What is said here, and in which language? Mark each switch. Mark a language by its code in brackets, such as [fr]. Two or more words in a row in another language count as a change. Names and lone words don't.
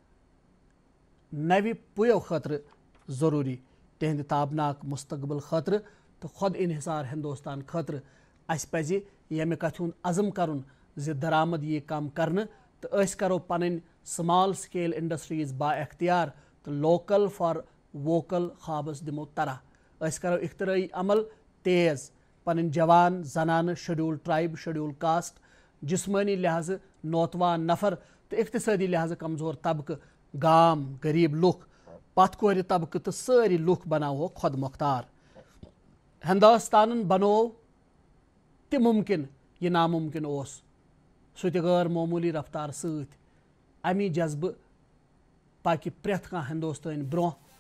[ks] نوِ پُیو خٲطرٕ ضروٗری تِہنٛدِ تابناک مستقبل خٲطرٕ تہٕ خۄد انحصار ہندوستان خٲطرٕ اسہِ پزِ ییٚمہِ کتھِ ہُنٛد عزم کرُن زِ درآمد یِیہِ کم کرنہٕ تہٕ أسۍ کرو پنٕنۍ [en] small scale industries [ks] با اختیار تہٕ [en] local for vocal [ks] خوابس دِمو طرح أسۍ کرو اخترٲیی عمل تیز پنٕنۍ جوان زنانہٕ [en] schedule tribe schedule caste [ks] جسمٲنی لحاظہٕ نوتوان نفر تہٕ اقتصٲدی لحاظہٕ کمزور طبقہٕ گام غریٖب لُکھ پتھ کورِ طبقہٕ تہٕ سٲری لُکھ بناوہوکھ خۄد مۄختار ہندوستانن بنوو تہِ مُمکِن یہِ نامُمکِن اوس سُہ تہِ غٲر معموٗلی رفتار سۭتۍ امی جذبہٕ پکہِ پرٛٮ۪تھ کانٛہہ ہندوستٲنۍ برونٛہہ